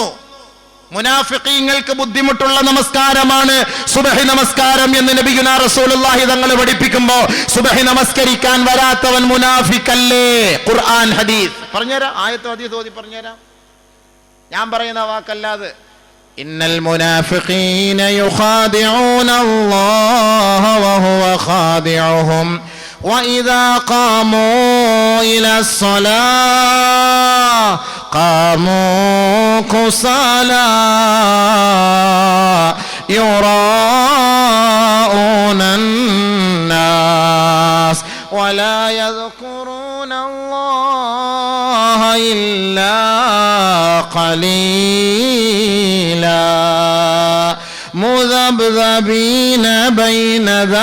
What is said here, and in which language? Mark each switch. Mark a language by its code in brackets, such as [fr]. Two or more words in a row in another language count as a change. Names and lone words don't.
[ml] മുനാഫിഖീങ്ങൾക്ക് ബുദ്ധിമുട്ടുള്ള നമസ്കാരമാണ് സുബഹി നമസ്കാരം എന്ന് [ar] نبينا رسول الله [ml] തങ്ങൾ പഠിപ്പിക്കുമ്പോൾ സുബഹി നമസ്കരിക്കാൻ വരാത്തവൻ മുനാഫിഖല്ലേ? ഖുർആൻ ഹദീസ് പറഞ്ഞുതരാം, ആയത്തോ ഹദീസ് ഓതി പറഞ്ഞുതരാം. ഞാൻ പറയുന്ന വാക്കല്ലാതെ. [ar] إن المنافقين يخادعون الله وهو خادعهم وإذا قاموا إلى الصلاة قاموا كسالى يراءون الناس ولا يذكرون الله إلا قليلا مذبذبين بين ذلك